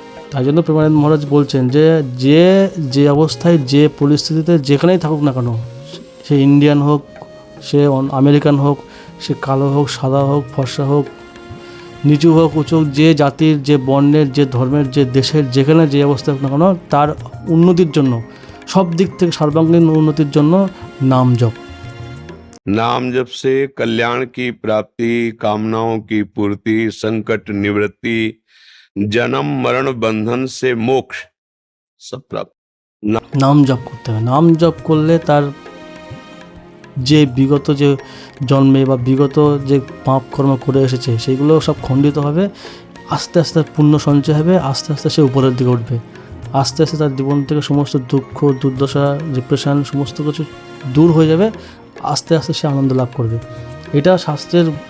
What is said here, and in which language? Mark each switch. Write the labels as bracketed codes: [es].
[bn] তাই জন্য প্রেমানন্দ মহারাজ বলছেন যে অবস্থায়, যে পরিস্থিতিতে যেখানেই থাকুক না কেন, সে ইন্ডিয়ান হোক, সে আমেরিকান হোক, সে কালো হোক, সাদা হোক, ফর্সা হোক, নিচু হোক, উঁচু হোক, যে জাতির, যে বর্ণের, যে ধর্মের, যে দেশের, যেখানে যে অবস্থা হোক না কেন, তার উন্নতির জন্য, সব দিক থেকে সর্বাঙ্গীন উন্নতির জন্য नाम जप। [hi] नाम जप से कल्याण की प्राप्ति, कामनाओं की पूर्ति, संकट निवृत्ति, जन्म मरण बंधन से मोक्ष सब प्राप्त। नाम जप करते हैं। [bn] नाम जप করলে তার যে বিগত যে জন্মে বা বিগত যে পাপ কর্ম করে এসেছে সেগুলো সব খণ্ডিত হবে, আস্তে আস্তে পুণ্য সঞ্চয় হবে, আস্তে আস্তে সে উপরের দিকে উঠবে, আস্তে আস্তে তার জীবন থেকে সমস্ত দুঃখ, দুর্দশা, ডিপ্রেশন সমস্ত কিছু দূর হয়ে যাবে, আস্তে আস্তে সে আনন্দ লাভ করবে। এটা শাস্ত্রের